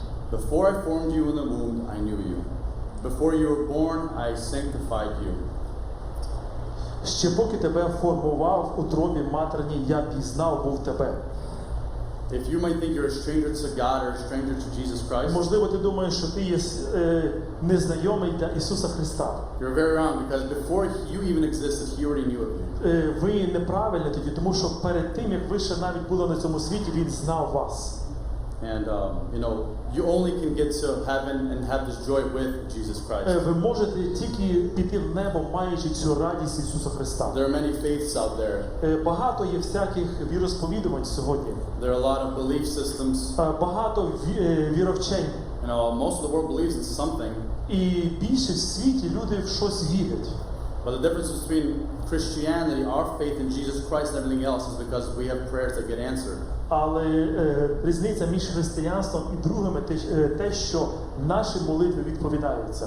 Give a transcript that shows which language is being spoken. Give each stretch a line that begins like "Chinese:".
English: Before I formed you in the womb, I knew you. Before you were born, I sanctified you.
Ukrainian: Ще поки тебе формував у утробі матерній, я пізнав був тебе.
English: If you might think you're a stranger to God or a stranger to Jesus Christ,
Ukrainian: Можливо, ти думаєш, що ти є незнайомий для Ісуса Христа.
English: you're very wrong because before you even existed, He already knew of you.
Ukrainian: Ви неправильні тоді, тому що перед тим, як ви ще навіть були на цьому світі, Він знав вас.
English: And you only can get to heaven and have this joy with Jesus Christ.
Ukrainian: Ви можете тільки піти в небо, маючи цю радість Ісуса Христа.
English: There are many faiths out there.
Ukrainian: Багато є всяких віросповідувань сьогодні.
English: There are a lot of belief systems.
Ukrainian: Багато віровчень.
English: Most of the world believes in something.
Ukrainian: І більше в світі люди в щось вірять.
English: But the difference between Christianity, our faith in Jesus Christ, and everything else is because we have prayers that get answered.
Ukrainian: Але різниця між християнством і другими те, що наші молитви відповідаються.